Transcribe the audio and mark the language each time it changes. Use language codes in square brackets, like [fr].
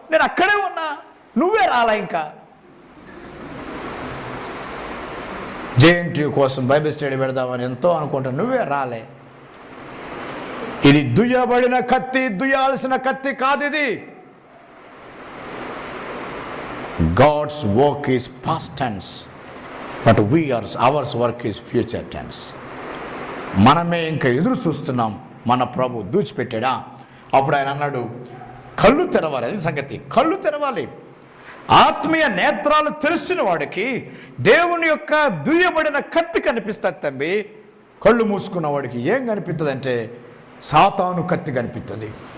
[te] నేను అక్కడే ఉన్నా, నువ్వే రాలా. ఇంకా JNTU కోసం బైబిల్ స్టడీ పెడదామని ఎంతో అనుకుంటా, నువ్వే రాలే. ఇది దుయ్యబడిన కత్తి, దుయ్యాల్సిన కత్తి కాదు ఇది. [en] God's work is past tense, but ours work is future tense. [te] మనమే ఇంకా ఎదురు చూస్తున్నాం, మన ప్రభు దూచిపెట్టాడా? అప్పుడు ఆయన అన్నాడు, కళ్ళు తెరవాలి. అది సంగతి, కళ్ళు తెరవాలి. ఆత్మీయ నేత్రాలు తెలిసిన వాడికి దేవుని యొక్క దుయ్యబడిన కత్తి కనిపిస్తుంది తంబి. కళ్ళు మూసుకున్న వాడికి ఏం కనిపిస్తుంది అంటే సాతాను కత్తి కనిపిస్తుంది.